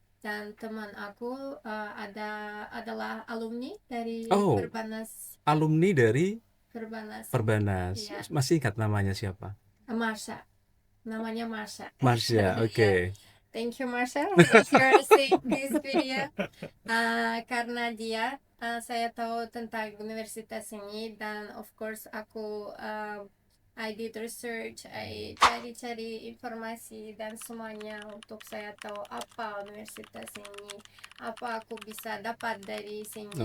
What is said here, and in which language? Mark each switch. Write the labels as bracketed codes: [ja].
[id] Dan teman aku adalah alumni dari Oh. Perbanas. Alumni dari Perbanas. Perbanas. Iya. Masih ingat namanya siapa? Marsha. Namanya Marsha. Marsha. Oke. [en] Thank you, Marsha, if you're seeing this video. [id] Karena dia, saya tahu tentang universitas ini, dan of course aku I did research, I cari informasi dan semuanya untuk saya tahu apa universitas ini, apa aku bisa dapat dari sini,